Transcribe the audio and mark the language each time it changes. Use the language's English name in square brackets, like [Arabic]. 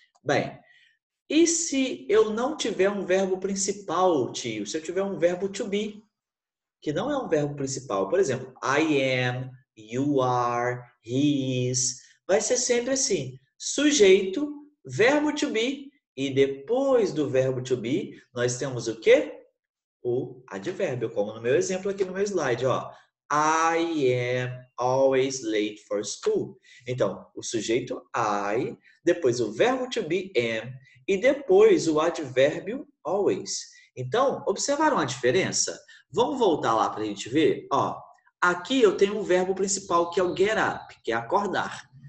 [Portuguese] Bem, e se eu não tiver um verbo principal, tio? Se eu tiver um verbo to be, que não é um verbo principal. Por exemplo, [English] I am, you are, he is. [Portuguese] Vai ser sempre assim, sujeito, verbo to be, e depois do verbo to be, nós temos o quê? O advérbio, como no meu exemplo aqui no meu slide, ó. [English] I am always late for school. [Portuguese] Então, o sujeito I, depois o verbo to be am e depois o advérbio always. Então, observaram a diferença? Vamos voltar lá para a gente ver? Ó, aqui eu tenho um verbo principal que é o get up, que é acordar.